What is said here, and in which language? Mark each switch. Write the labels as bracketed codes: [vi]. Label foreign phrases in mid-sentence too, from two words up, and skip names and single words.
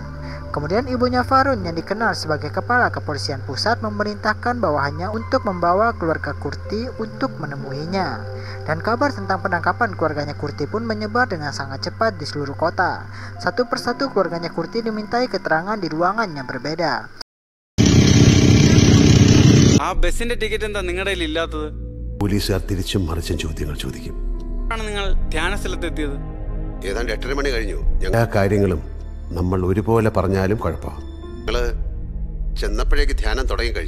[id] Kemudian ibunya Varun yang dikenal sebagai kepala kepolisian pusat memerintahkan bawahannya untuk membawa keluarga Kurti untuk menemuinya. Dan kabar tentang penangkapan keluarganya Kurti pun menyebar dengan sangat cepat di seluruh kota. Satu persatu keluarganya Kurti dimintai keterangan di ruangan yang berbeda. [ml] ആ ബസിന്റെ ടിക്കറ്റ് എന്താ നിങ്ങളുടെ കയ്യിൽ ഇല്ലാത്തത്? പോലീസുകാർ തിരിച്ചും മറിച്ചും ചോദ്യങ്ങൾ ചോദിക്കും. നിങ്ങൾ ധ്യാന സ്ഥലത്തെത്തിയത് ഏതാണ്ട് 8:30 മണി കഴിഞ്ഞു. എല്ലാ കാര്യങ്ങളും നമ്മൾ ഒരുപോലെ പറഞ്ഞാലും കുഴപ്പമാണ്. ഞങ്ങള് ചെന്നപ്പോഴേക്ക് ധ്യാനം തുടങ്ങി കഴിഞ്ഞു.